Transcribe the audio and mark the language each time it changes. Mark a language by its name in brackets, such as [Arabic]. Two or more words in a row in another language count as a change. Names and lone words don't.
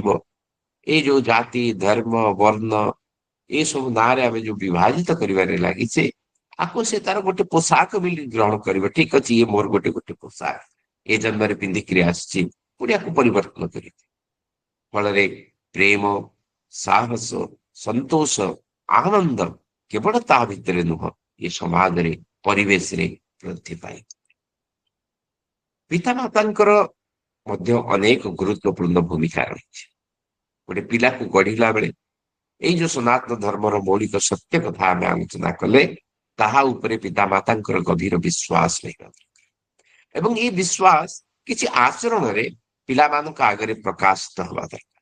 [Odia] ଏଇ ଯୋଉ ଜାତି, ଧର୍ମ, ବର୍ଣ୍ଣ ଏସବୁ ନାଁରେ ଆମେ ଯୋଉ ବିଭାଜିତ କରିବାରେ ଲାଗିଛେ, ଆକୁ ସେ ତାର ଗୋଟେ ପୋଷାକ ବୋଲି ଗ୍ରହଣ କରିବ। ଠିକ ଅଛି, ଇଏ ମୋର ଗୋଟେ ପୋଷାକ, ଏ ଜନ୍ମରେ ପିନ୍ଧିକିରି ଆସିଛି, ପୁଣି ଆକୁ ପରିବର୍ତ୍ତନ କରିବ। ଫଳରେ ପ୍ରେମ, ସାହସ, ସନ୍ତୋଷ, ଆନନ୍ଦ କେବଳ ତା ଭିତରେ ନୁହଁ, ଏ ସମାଜ ରେ ପରିବେଶ ରେ ବୃଦ୍ଧି ପାଏ। पितामातांकर ମଧ୍ୟ ଅନେକ ଗୁରୁତ୍ୱପୂର୍ଣ୍ଣ ଭୂମିକା ରହିଛି। ଗୋଟେ ପିଲାକୁ ଗଢିଲା ବେଳେ ଏଇ ଯୋଉ ସନାତନ ଧର୍ମର ମୌଳିକ ସତ୍ୟ କଥା ଆମେ ଆଲୋଚନା କଲେ, ତାହା ଉପରେ ପିତାମାତାଙ୍କର ଗଭୀର ବିଶ୍ୱାସ ରହିବା ଦରକାର। ଏବଂ ଏଇ ବିଶ୍ୱାସ କିଛି ଆଚରଣରେ ପିଲାମାନଙ୍କ ଆଗରେ ପ୍ରକାଶିତ ହେବା ଦରକାର।